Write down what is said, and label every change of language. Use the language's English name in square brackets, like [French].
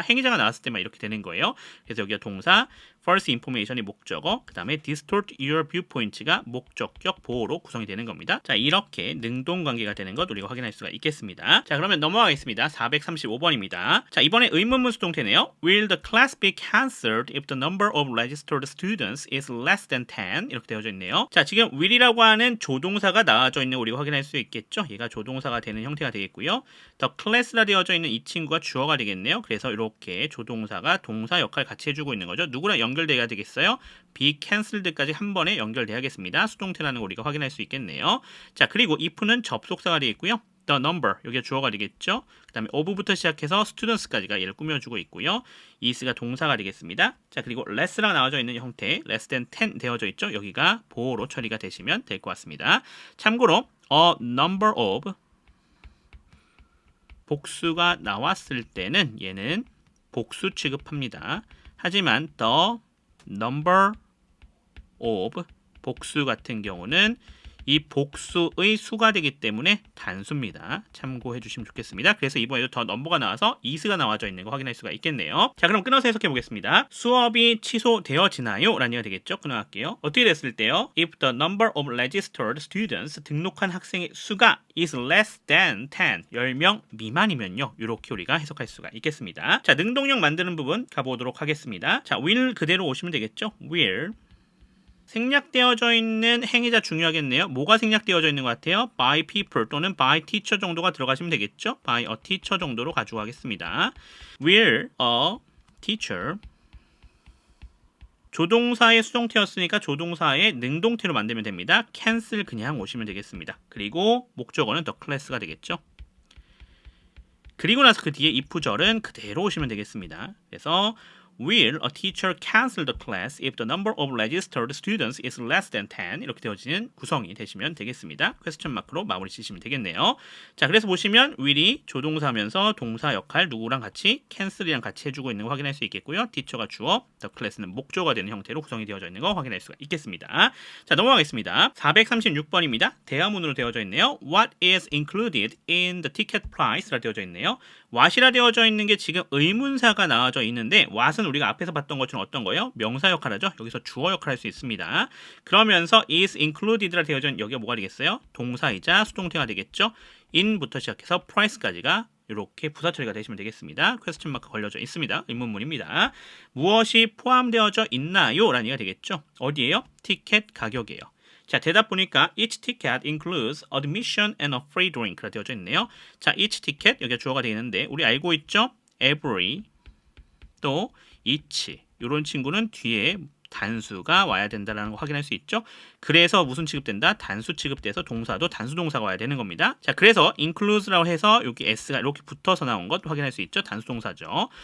[Korean] 행위자가 나왔을 때만 이렇게 되는 거예요. 그래서 여기가 동사 first information이 목적어, 그 다음에 distort your viewpoint가 목적격 보호로 구성이 되는 겁니다. 자, 이렇게 능동 관계가 되는 것 우리가 확인할 수가 있겠습니다. 자, 그러면 넘어가겠습니다. 435번입니다. 자, 이번에 의문문 수동태네요. [English] Will the class be cancelled if the number of registered students is less than 10? [Korean] 이렇게 되어져 있네요. 자, 지금 will이라고 하는 조동사가 나와져 있는 거 우리가 확인할 수 있겠죠. 얘가 조동사가 되는 형태가 되겠고요. the class라 되어져 있는 이 친구가 주어가 되겠네요. 그래서 이렇게 조동사가 동사 역할 같이 해주고 있는 거죠. 누구랑 연결돼야 되겠어요? be cancelled까지 한 번에 연결돼야겠습니다. 수동태라는 거 우리가 확인할 수 있겠네요. 자, 그리고 if는 접속사가 되겠고요. the number 여기가 주어가 되겠죠. 그 다음에 of부터 시작해서 students까지가 얘를 꾸며주고 있고요. is가 동사가 되겠습니다. 자, 그리고 less랑 나와져 있는 형태 less than 10 되어져 있죠. 여기가 보호로 처리가 되시면 될 것 같습니다. 참고로 a number of 복수가 나왔을 때는 얘는 복수 취급합니다. 하지만 the number of 복수 같은 경우는 이 복수의 수가 되기 때문에 단수입니다. 참고해 주시면 좋겠습니다. 그래서 이번에도 더 넘버가 나와서 is가 나와져 있는 거 확인할 수가 있겠네요. 자, 그럼 끊어서 해석해 보겠습니다. 수업이 취소되어지나요? 라는 얘기가 되겠죠. 끊어갈게요. 어떻게 됐을 때요? [English] If the number of registered students [Korean] 등록한 학생의 수가 [English] is less than 10 [Korean] 10명 미만이면요. 이렇게 우리가 해석할 수가 있겠습니다. 자, 능동형 만드는 부분 가보도록 하겠습니다. 자, will 그대로 오시면 되겠죠. will 생략되어져 있는 행위자 중요하겠네요. 뭐가 생략되어져 있는 것 같아요? by people 또는 by teacher 정도가 들어가시면 되겠죠? by a teacher 정도로 가지고 가겠습니다. will a teacher 조동사의 수동태였으니까 조동사의 능동태로 만들면 됩니다. cancel 그냥 오시면 되겠습니다. 그리고 목적어는 the class가 되겠죠. 그리고 나서 그 뒤에 if절은 그대로 오시면 되겠습니다. 그래서 [English] Will a teacher cancel the class if the number of registered students is less than 10? [Korean] 이렇게 되어지는 구성이 되시면 되겠습니다. 퀘스천 마크로 마무리 지시면 되겠네요. 자, 그래서 보시면 will이 조동사면서 동사 역할 누구랑 같이 cancel이랑 같이 해주고 있는 거 확인할 수 있겠고요. teacher가 주어, the class는 목조가 되는 형태로 구성이 되어져 있는 거 확인할 수가 있겠습니다. 자, 넘어가겠습니다. 436번입니다. 대화문으로 되어져 있네요. [English] What is included in the ticket price? [Korean] 라 되어져 있네요. what이라 되어져 있는 게 지금 의문사가 나와져 있는데 what은 우리가 앞에서 봤던 것처럼 어떤 거예요? 명사 역할하죠. 여기서 주어 역할할 수 있습니다. 그러면서 is included라 되어져 있는 여기가 뭐가 되겠어요? 동사이자 수동태가 되겠죠. in부터 시작해서 price까지가 이렇게 부사 처리가 되시면 되겠습니다. 퀘스천 마크 걸려져 있습니다. 의문문입니다. 무엇이 포함되어져 있나요? 라는 얘기가 되겠죠. 어디에요? 티켓 가격이에요. 자, 대답 보니까 [English] each ticket includes admission and a free drink라 [Korean] 되어져 있네요. 자, each ticket 여기가 주어가 되어 있는데 우리 알고 있죠? every 또 each 이런 친구는 뒤에 단수가 와야 된다는 거 확인할 수 있죠. 그래서 무슨 취급된다? 단수 취급돼서 동사도 단수 동사가 와야 되는 겁니다. 자, 그래서 includes라고 해서 여기 s가 이렇게 붙어서 나온 것 확인할 수 있죠. 단수 동사죠.